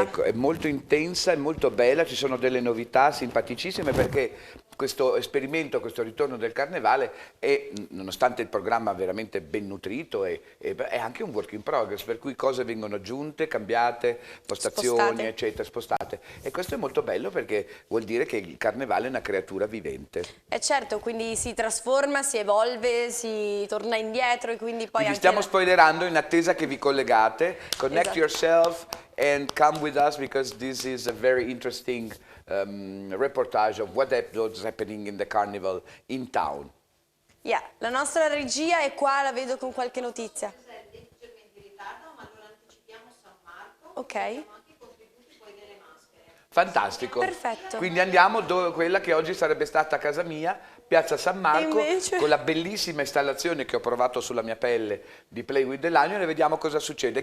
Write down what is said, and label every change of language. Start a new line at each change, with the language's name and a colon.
Italian: Ecco, è molto intensa, è molto bella, ci sono delle novità simpaticissime perché questo esperimento, questo ritorno del carnevale è, nonostante il programma veramente ben nutrito, è anche un work in progress, per cui cose vengono aggiunte, cambiate, postazioni, eccetera, spostate. E questo è molto bello perché vuol dire che il carnevale è una creatura vivente. Certo, quindi si trasforma, si evolve, si torna indietro e quindi poi vi stiamo spoilerando in attesa che vi collegate.
English: Connect yourself and come with us because this is a very interesting reportage of what's happening in the carnival in town.
Italian: La nostra regia è qua, la vedo con qualche notizia. Leggermente in ritardo, ma allora anticipiamo San Marco. Ok. Anche i contributi poi delle maschere. Fantastico. Perfetto. Quindi andiamo quella che oggi sarebbe stata casa mia, Piazza San Marco, invece... con la bellissima installazione che ho provato sulla mia pelle di Play with the Lion, e vediamo cosa succede.